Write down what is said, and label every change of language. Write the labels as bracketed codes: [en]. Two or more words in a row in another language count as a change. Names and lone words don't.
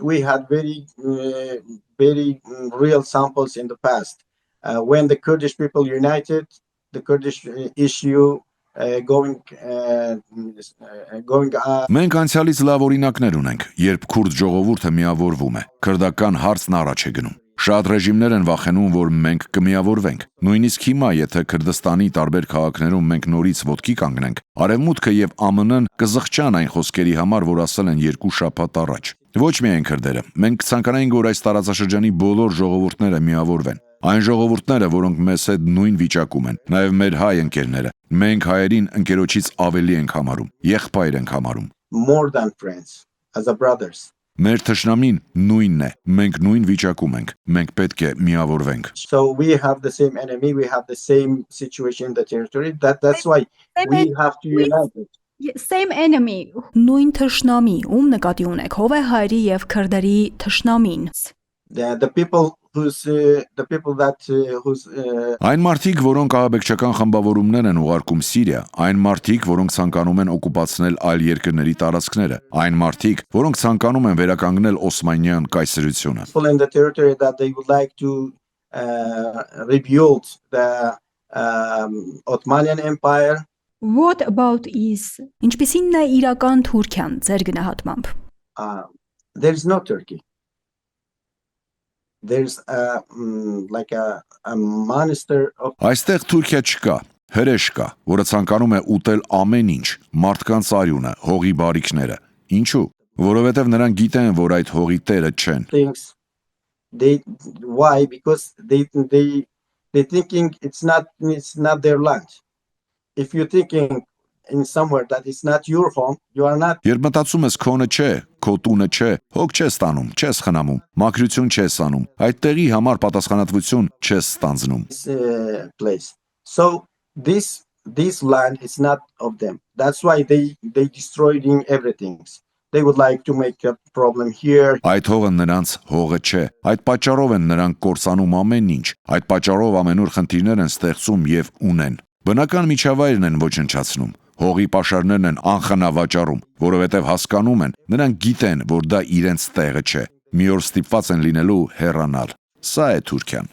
[en] we had very real samples in the past. When the Kurdish people united, the Kurdish issue going [hy] Մենք անցյալից լավ օրինակներ ունենք, երբ քուրդ ժողովուրդը միավորվում է, քրդական հարցն առաջ է գնում։ Շատ ռեժիմներ են վախենում, որ մենք կմիավորվենք։ Նույնիսկ հիմա, եթե Քրդստանի տարբեր քաղաքներում մենք նորից ոտքի կանգնենք, Արևմուտքը եւ ԱՄՆ-ն կզղջան այն խոսքերի համար, որ ասել են 2 շաբաթ առաջ։ Ոչ միայն քրդերը, մենք կցանկանայինք, որ այս տարածաշրջանի բոլոր ժողովուրդները միավորվեն։ Այն ժողովուրդները, որոնք մեզ հետ նույն վիճակում են, նաև մեր հայ ընկերները, մենք հայերին ընկերոջից ավելի ենք համարում, եղբայր ենք համարում։ [en] More than friends, as a brothers. [hy] Մեր թշնամին նույնն է, մենք նույն վիճակում ենք, մենք պետք է միավորվենք։ [en] So we have the same enemy, we have the same situation in the territory. That's why we have to unite it. Same enemy. [hy] Նույն թշնամի, ում նկատի ունեք, ով է հայերի եւ քրդերի թշնամին։ [en] The people [hy] Այն մարդիկ, որոնք ահաբեկչական խմբավորումներ են ուղարկում Սիրիա, այն մարդիկ, որոնք ցանկանում են օկուպացնել այլ երկրների տարածքները, այն մարդիկ, որոնք ցանկանում են վերականգնել Օսմանյան կայսրությունը։ [en] in the territory that they would like to rebuild the Ottoman Empire. What about is [hy] ինչպիսին է իրական Թուրքիան ձեր գնահատմամբ։ [en] There is no Turkey. There's like a monster of [hy] Այստեղ Թուրքիա չկա, հրեշ կա, որը ցանկանում է ուտել ամեն ինչ, մարդկանց արյունը, հողի բարիքները։ Ինչու՞։ Որովհետև նրանք գիտեն, որ այդ հողի տերը չեն։ [en] Why? Because they thinking it's not their land. If you're thinking in somewhere that it's not your home, you are not. [hy] Երբ մտածում ես քոնը չէ, քո տունը չէ, հոգ չես ստանում, չես խնամում, մաքրություն չես անում, այդ տեղի համար պատասխանատվություն չես ստանձնում։ [en] Place. So this land is not of them. That's why they destroying everything. They would like to make a problem here. [hy] Այդ հողը նրանց հողը չէ։ Այդ պատճառով են նրանք կործանում ամեն ինչ։ Այդ պատճառով ամենուր խնդիրներ են ստեղծում եւ ունեն։ Բնական միջավայրն են ոչնչացնում։ Հողի պաշարներն են անխնա վաճառում, որովհետև հասկանում են, նրանք գիտեն, որ դա իրենց տեղը չէ։ Մի օր ստիպված են լինելու հեռանալ։ Սա է Թուրքիան։